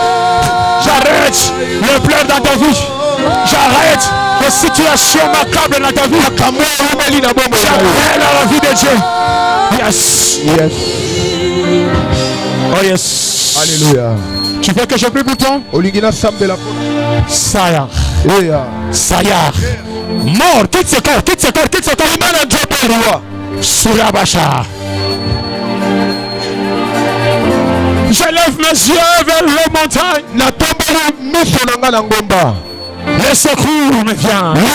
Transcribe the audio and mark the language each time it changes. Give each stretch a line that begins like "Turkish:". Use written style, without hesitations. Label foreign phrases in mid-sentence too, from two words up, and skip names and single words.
French: J'arrête les pleurs dans ta vie. J'arrête les situations macabres dans ta vie. J'appelle à la vie de Dieu.
English: Yes. Yes. Oh yes.
French: Alléluia. Tu veux que je prie pour toi?
Lingala: Olingina sambela. Sayar. Oya. Sayar.
French: Mort. Quitte ce corps. Quitte ce corps. Quitte ce corps. Surabacha. J'élève mes yeux vers les montagnes. Le secours me vient.